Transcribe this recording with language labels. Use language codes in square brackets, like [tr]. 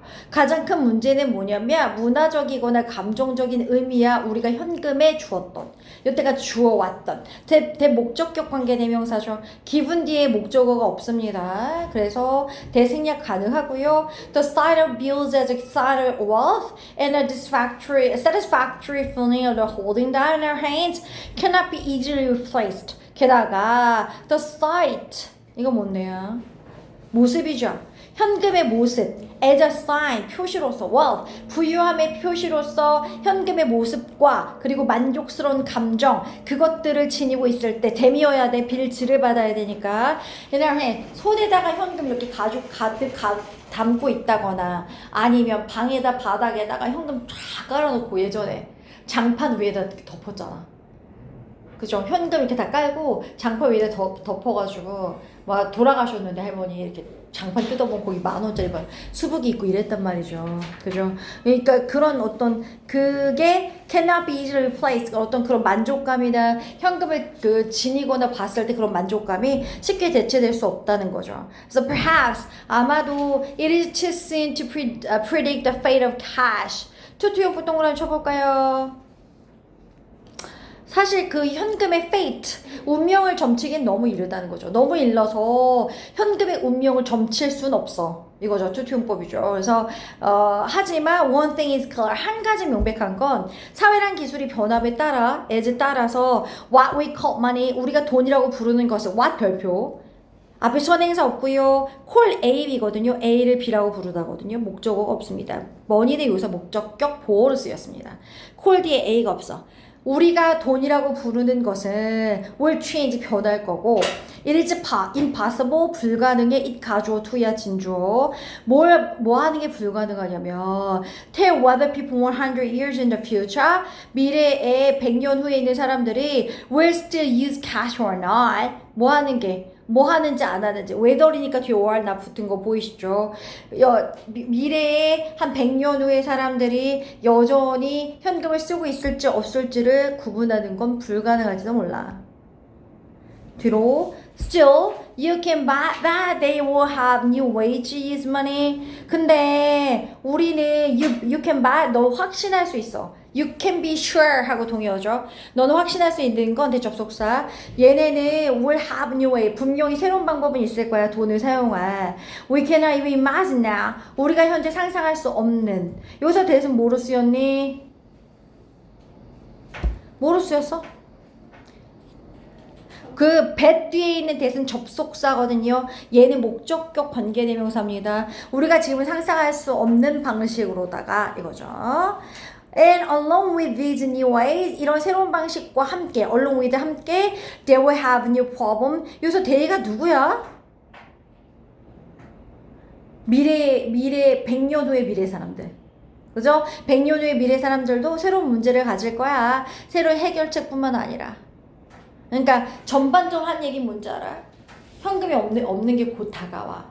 [ko] 가장 큰 문제는 뭐냐면 문화적이거나 감정적인 의미야 우리가 현금에 주었던 여태가 주어왔던 대목적격 관계 대명사죠. 기분 뒤에 목적어가 없습니다. 그래서 대생략 가능하고요. [en] The sight of bills as a sign of wealth and a satisfactory feeling of the holding down in our hands cannot be easily replaced. [ko] 게다가 [en] the sight [ko] 이거 뭔데요? 모습이죠. 현금의 모습, [en] as a sign, [ko] 표시로서, wealth, 부유함의 표시로서 현금의 모습과 그리고 만족스러운 감정, 그것들을 지니고 있을 때 댐이어야 돼, 빌지를 받아야 되니까. 그다음에 손에다가 현금 이렇게 가죽 가득 담고 있다거나 아니면 방에다 바닥에다가 현금 쫙 깔아놓고 예전에 장판 위에다 덮었잖아. 그죠? 현금 이렇게 다 깔고 장판 위에다 덮어가지고 막 돌아가셨는데 할머니 이렇게 장판 뜯어보면 거기 10,000원짜리 수북이 있고 이랬단 말이죠. 그죠? 그러니까 그런 어떤 그게 [en] cannot be easily replaced [ko] 어떤 그런 만족감이나 현금을 그 지니거나 봤을 때 그런 만족감이 쉽게 대체될 수 없다는 거죠. [en] So perhaps [ko] 아마도 [en] it is too soon to predict the fate of cash. [ko] 투투용부 동그라미 쳐볼까요? 사실 그 현금의 fate, 운명을 점치긴 너무 이르다는 거죠. 너무 일러서 현금의 운명을 점칠 순 없어. 이거죠. 투투용법이죠. 그래서 하지만 [en] one thing is clear. [ko] 한 가지 명백한 건 사회란 기술이 변함에 따라, as에 따라서 [en] what we call money, [ko] 우리가 돈이라고 부르는 것은 what 별표. 앞에 선행사 없고요. call A이거든요. A를 B라고 부르다거든요. 목적어가 없습니다. money는 여기서 목적격 보어로 쓰였습니다. call 뒤에 A가 없어. 우리가 돈이라고 부르는 것은 [en] will change [ko] 변할 거고 [en] it is impossible [ko] 불가능해 it 가주어 to야 진주어 뭐 하는 게 불가능하냐면 [en] tell whether people 100 years in the future [ko] 미래에 100년 후에 있는 사람들이 [en] will still use cash or not [ko] 뭐 하는지 안 하는지 whether이니까 뒤에 or 나 붙은 거 보이시죠? 미래에 한 100년 후에 사람들이 여전히 현금을 쓰고 있을지 없을지를 구분하는 건 불가능할지도 몰라. 뒤로 [en] still you can bet that they will have new wages money. [ko] 근데 우리는 [en] you can bet [ko] 너 확신할 수 있어. [en] You can be sure [ko] 하고 동의어죠. 너는 확신할 수 있는 건 대접속사. 얘네는 [en] will have new way. [ko] 분명히 새로운 방법은 있을 거야. 돈을 사용할. [en] We cannot even imagine now. [ko] 우리가 현재 상상할 수 없는. 여기서 대신 뭐로 쓰였니? 뭐로 쓰였어? 그 bet 뒤에 있는 대신 접속사거든요. 얘는 목적격 관계대명사입니다. 우리가 지금 상상할 수 없는 방식으로다가 이거죠. [en] And along with these new ways, [ko] 이런 새로운 방식과 함께, [en] along with [ko] 함께, [en] they will have new problem. [ko] 여기서 they가 누구야? 미래 100년 후의 미래 사람들. 그죠? 100년 후의 미래 사람들도 새로운 문제를 가질 거야. 새로운 해결책뿐만 아니라. 그러니까 전반적으로 한 얘기는 뭔지 알아? 현금이 없는 게 곧 다가와.